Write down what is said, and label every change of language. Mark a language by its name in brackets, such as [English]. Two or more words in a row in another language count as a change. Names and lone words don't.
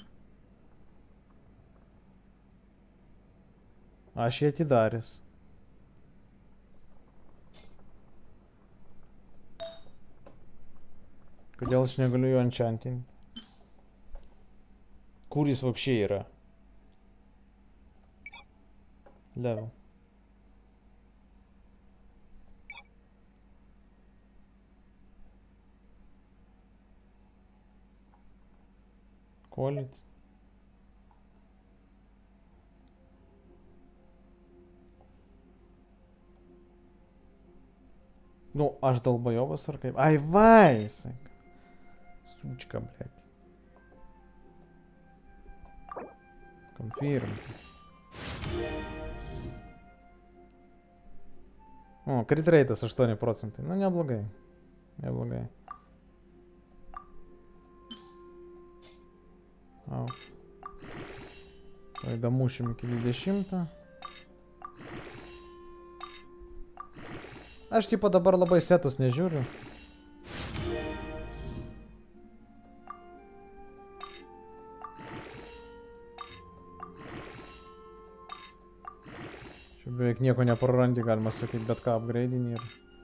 [Lithuanian] Aš jį atidaręs. Kodėl aš negaliu jo enchantinti? Kur jis vapšiai yra? Level. Quality. Nu, aš dalbajovas ar kaip? Ai, vaisai. [Russian] Сучка, блядь. [Lithuanian] Confirm. О, crit rate'as 8%. Ну, neblogai. Neblogai. Au. Tai damušim iki 20. Aš tipo dabar labai setus nežiūriu. Čia beveik nieko neprarandi, galima sakyti, bet ką upgrade'ini ir...